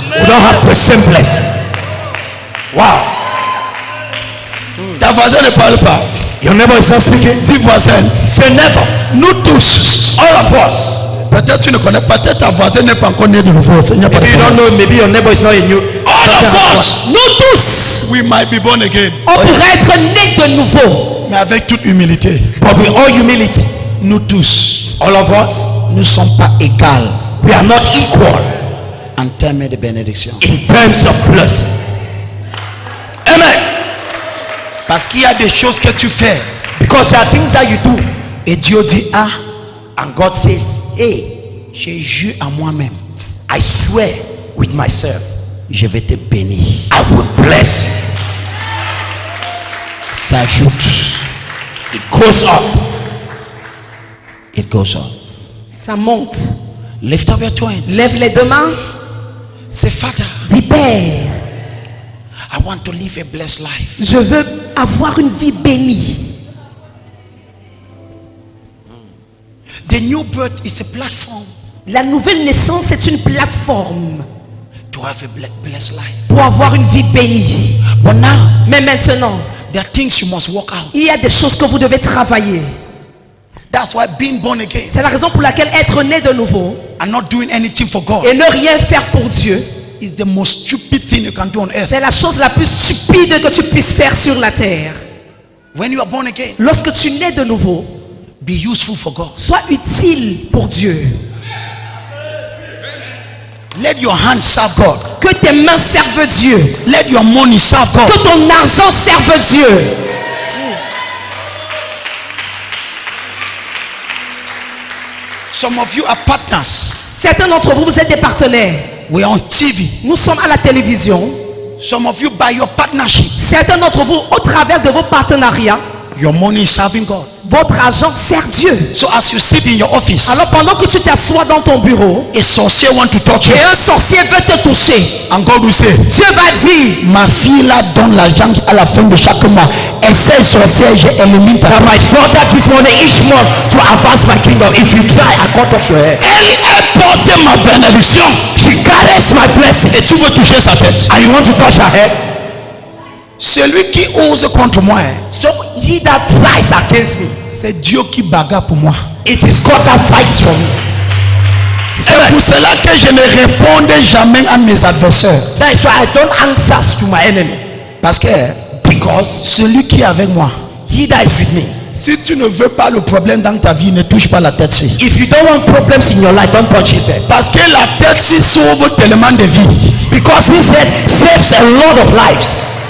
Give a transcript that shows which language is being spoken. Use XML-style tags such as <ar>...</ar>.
<en>We don't have the same blessings. Wow.</en> <fr>Ta voisin ne parle pas.</fr> <en>Your neighbor is not speaking.</en> <fr>Dis voisin.</fr> <en>Say neighbor.</en> <fr>Nous tous.</fr> <en>All of us.</en> <fr>Peut-être tu ne connais pas. Peut-être ta voisine n'est pas encore née de nouveau.</fr> <en>Maybe you don't know. Maybe your neighbor is not in you. All of us.</en> <fr>Nous tous,</fr> <en>We might be born again.</en> <fr>on pourrait être nés de nouveau. Mais avec toute humilité.</fr> <en>But with all humility,</en> <fr>Nous tous.</fr> <en>all of us,</en> <fr>Nous ne sommes pas égales</fr> <en>we are not equal</en> <fr>en termes de bénédiction.</fr> <en>in terms of blessings. Amen.</en> <fr>Parce qu'il y a des choses que tu fais.</fr> <en>Because there are things that you do,</en> <fr>Et Dieu dit, ah,</fr> <en>and God says, hey,</en> <fr>j'ai juré à moi-même.</fr> <en>I swear with myself,</en> <fr>Je vais te bénir.</fr> <en>I will bless you.</en> <fr>S'ajoute.</fr> <en>It goes up. It goes on.</en> <fr>Ça monte.</fr> <en>Lift up your two hands.</en> <fr>Lève les deux mains.</fr> <en>Say, Father,</en> <fr>Dis Père,</fr> <en>I want to live a blessed life.</en> <fr>je veux avoir une vie bénie.</fr> <en>The new birth is a platform</en> <fr>La nouvelle naissance est une plateforme</fr> <en>to have a blessed life.</en> <fr>pour avoir une vie bénie.</fr> <en>But now,</en> <fr>Mais maintenant,</fr> <en>there are things you must work out.</en> <fr>il y a des choses que vous devez travailler.</fr> <en>That's why being born again</en> <fr>C'est la raison pour laquelle être né de nouveau</fr> <en>and not doing anything for God</en> <fr>et ne rien faire pour Dieu,</fr> <en>is the most stupid thing you can do on earth.</en> <fr>c'est la chose la plus stupide que tu puisses faire sur la terre.</fr> <en>When you are born again,</en> <fr>Lorsque tu nais de nouveau,</fr> <en>be useful for God.</en> <fr>sois utile pour Dieu.</fr> <en>Let your hands serve God.</en> <fr>Que tes mains servent Dieu.</fr> <en>Let your money serve God.</en> <fr>Que ton argent serve Dieu.</fr> <en>Some of you are partners.</en> <fr>Certains d'entre vous, vous êtes des partenaires.</fr> <en>We are on TV.</en> <fr>Nous sommes à la télévision.</fr> <en>Some of you by your partnership,</en> <fr>Certains d'entre vous, au travers de vos partenariats,</fr> <en>your money is serving God.</en> <fr>votre argent sert Dieu.</fr> <en>So as you sit in your office,</en> <fr>Alors pendant que tu t'assois dans ton bureau</fr> <en>a sorcier want to touch you,</en> <fr>et un sorcier veut te toucher,</fr> <en>and God will say,</en> <fr>Dieu va dire, ma fille là donne l'argent à la fin de chaque mois. Essaie sorcière, j'élimine ta</fr> <en>My brother give money each month to advance my kingdom. If you try, I cut off your head.</en> <fr>Elle porte ma bénédiction.</fr> <en>She carries my blessing.</en> <fr>Et tu veux toucher sa tête.</fr> <en>And you want to touch her head?</en> <fr>Celui qui ose contre moi,</fr> <en>So he that tries against me,</en> <fr>c'est Dieu qui bagarre pour moi.</fr> <en>it is God that fights for me.</en> <fr>C'est pour cela que je ne répondais jamais à mes adversaires.</fr> <en>That is why I don't answer to my enemy.</en> <fr>Parce que</fr> <en>Because</en> <fr>celui qui est avec moi,</fr> <en>he that is with me.</en> <fr>si tu ne veux pas le problème dans ta vie, ne touche pas la tête ci.</fr> <en>If you don't want problems in your life, don't touch his head.</en> <fr>Parce que la tête ci sauve tellement de vies.</fr> <en>Because his head saves a lot of lives.</en>